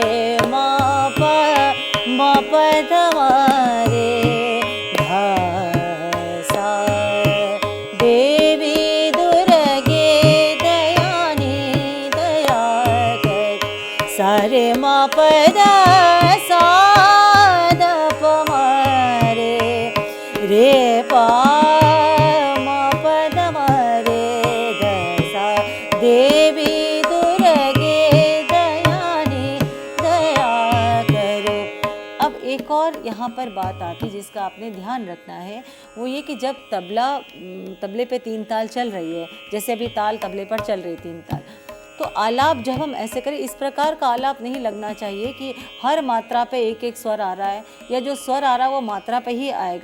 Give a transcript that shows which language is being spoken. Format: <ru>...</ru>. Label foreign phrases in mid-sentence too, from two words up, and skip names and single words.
<hi>मा पद मारे धा सा, देवी दुर्गे दयानी दया कर, सारे मा पद सा द प म रे, रे पा मा पद म रे द सा, देवी दुर्गे दयानी दया करो। अब एक और यहाँ पर बात आती जिसका आपने ध्यान रखना है, वो ये कि जब तबले पे 3 ताल चल रही है, जैसे अभी ताल तबले पर चल रही 3 ताल, तो आलाप जब हम ऐसे करें, इस प्रकार का आलाप नहीं लगना चाहिए कि हर मात्रा पे एक एक स्वर आ रहा है या जो स्वर आ रहा है वो मात्रा पे ही आएगा।</hi>